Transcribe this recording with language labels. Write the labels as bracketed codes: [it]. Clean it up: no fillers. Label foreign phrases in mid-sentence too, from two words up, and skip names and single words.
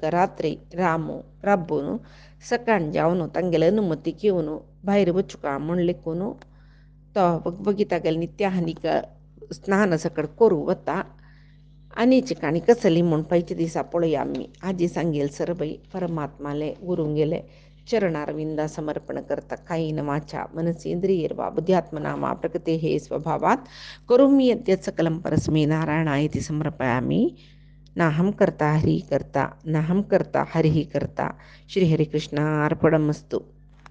[kok] रात्री रामू राबून सकाळ जावन तांगेले अनुमती घेवन भायर वचूका म्हूण लेखून तो बगीतागेले नित्य हानीक स्नान सकड करूं वता आनी चिकाणी कसली म्हूण पयच्या दिसा पळोवया आमी आजी सांगेल सरबई परमात्माले गुरूंग गेले चरणारविंदा समर्पण करता [sa] कायेन वाचा मनसेंद्रियर्वा बुद्ध्यात्मना वा प्रकृतेः स्वभावात् करोमि यद्यत् सकलं परस्मै नारायणायेति समर्पयामि नाहं कर्ता हरिः कर्ता नाहं कर्ता हरिः कर्ता श्रीहरिकृष्णार्पणमस्तु।